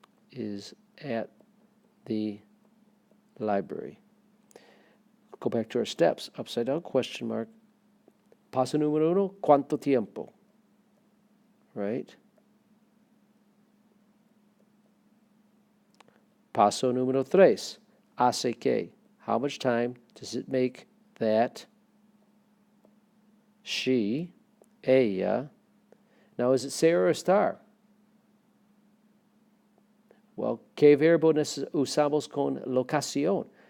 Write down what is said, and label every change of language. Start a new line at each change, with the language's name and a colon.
English: is at the library. Go back to our steps. Upside down question mark.
Spanish: Paso número uno, ¿cuánto tiempo? Right? Paso número tres, hace que.
English: How much time does it make that she, ella, now is it say or estar?
Spanish: Well, ¿qué verbo usamos con locación?